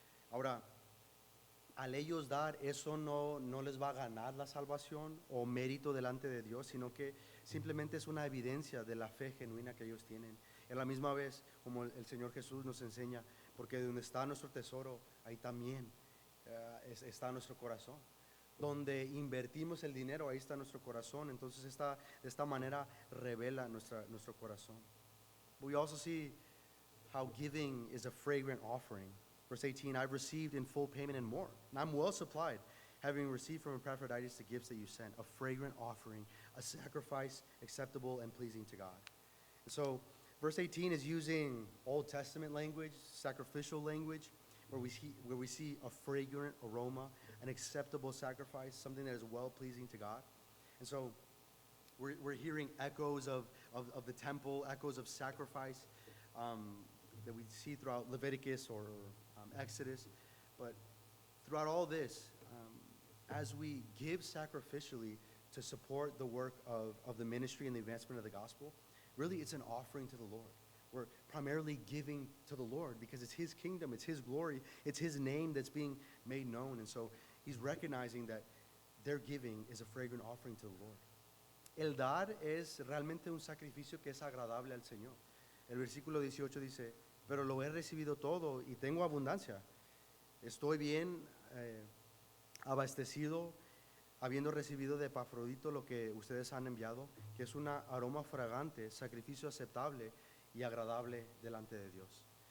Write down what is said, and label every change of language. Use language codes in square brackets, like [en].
[es] Ahora, al ellos dar, eso no les va a ganar la salvación o mérito delante de Dios, sino que simplemente es una evidencia de la fe genuina que ellos tienen. En la misma vez, como el Señor Jesús nos enseña, porque de donde está nuestro tesoro, ahí también está nuestro corazón. Donde invertimos el dinero, ahí está nuestro corazón. Entonces de esta manera revela nuestro corazón. [en] We also see how giving is a fragrant offering. Verse 18, I've received in full payment and more, and I'm well supplied. having received from Epaphroditus the gifts that you sent, a fragrant offering, a sacrifice acceptable and pleasing to God. And so, verse 18 is using Old Testament language, sacrificial language, where we see a fragrant aroma, an acceptable sacrifice, something that is well-pleasing to God. And so, we're hearing echoes of the temple, echoes of sacrifice that we see throughout Leviticus or Exodus. But throughout all this, as we give sacrificially to support the work of the ministry and the advancement of the gospel, really it's an offering to the Lord. We're primarily giving to the Lord because it's His kingdom, it's His glory, it's His name that's being made known. And so He's recognizing that their giving is a fragrant offering to the Lord. [es] El dar es realmente un sacrificio que es agradable al Señor. El versículo 18 dice, pero lo he recibido todo y tengo abundancia. Estoy bien abastecido, habiendo recibido de Epafrodito lo que ustedes han enviado, que es un aroma fragante, sacrificio aceptable y agradable delante de Dios.